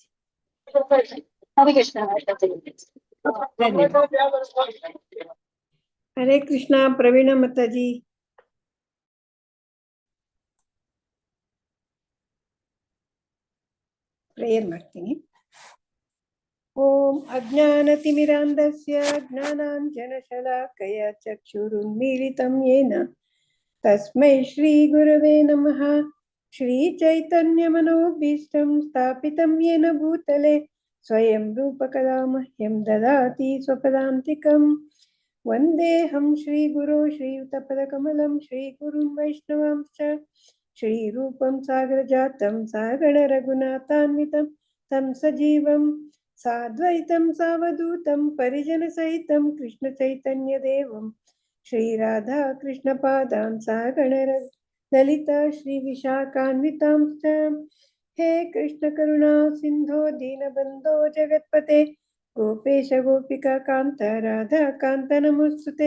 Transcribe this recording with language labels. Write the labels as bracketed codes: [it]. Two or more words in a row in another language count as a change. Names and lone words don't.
[kn] ಹರೇ ಕೃಷ್ಣ. ಹರೇ ಕೃಷ್ಣ. ಪ್ರವೀಣ ಮಾತಾಜಿ. ಪ್ರೇಯರ್ ಮಾಡ್ತೀನಿ. [sa] ಓಂ ಅಜ್ಞಾನತಿಮಿರಾಂಧಸ್ಯ ಜ್ಞಾನಾಂಜನಶಲಾಕಯ ಚಕ್ಷುರುನ್ಮೀಲಿತಂ ಯೇನ ತಸ್ಮೈ ಶ್ರೀ ಗುರವೇ ನಮಃ. ಶ್ರೀ ಚೈತನ್ಯಮನೋಭೀಷ್ಟಂ ಸ್ಥಾಪಿತಂ ಯೇನ ಭೂತಲೆ ಸ್ವಯಂ ರೂಪಕದಾ ಮಹ್ಯಂ ದದಾತಿ ಸ್ವಪದಾಂತಿಕಂ. ವಂದೇಹಂ ಶ್ರೀ ಗುರೋ ಶ್ರೀಯುತಪದಕಮಲಂ ಶ್ರೀ ಗುರುಂ ವೈಷ್ಣವಾಂಶ್ಚ ಶ್ರೀರೂಪಂ ಸಾಗರಜಾತಂ ಸಗಣ ರಘುನಾಥಾನ್ವಿತಂ तं सजीवं साद्वैतं सावधूतं परिजनसहितं कृष्णचैतन्यदेवं श्रीराधा कृष्णपादां सगण ललिता श्रीविशाखान्वितांश्च. हे कृष्णकरुणा सिन्धो दीनबन्धो जगत्पते गोपेश गोपिकान्त राधाकान्त नमोस्तुते.